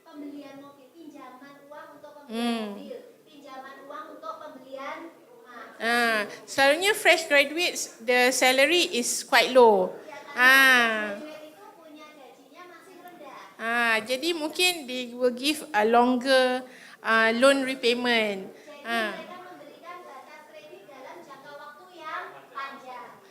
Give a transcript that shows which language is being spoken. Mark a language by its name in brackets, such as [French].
[Indonesian] mobil, pinjaman uang untuk pembelian rumah. [Malay] Selalunya [English] fresh graduates, the salary is quite low. [Indonesian] Graduate itu punya gajinya masih rendah. [Malay] Jadi mungkin [English] they will give a longer loan repayment. [Indonesian] Jadi mereka memberikan batas kredit dalam jangka waktu yang panjang.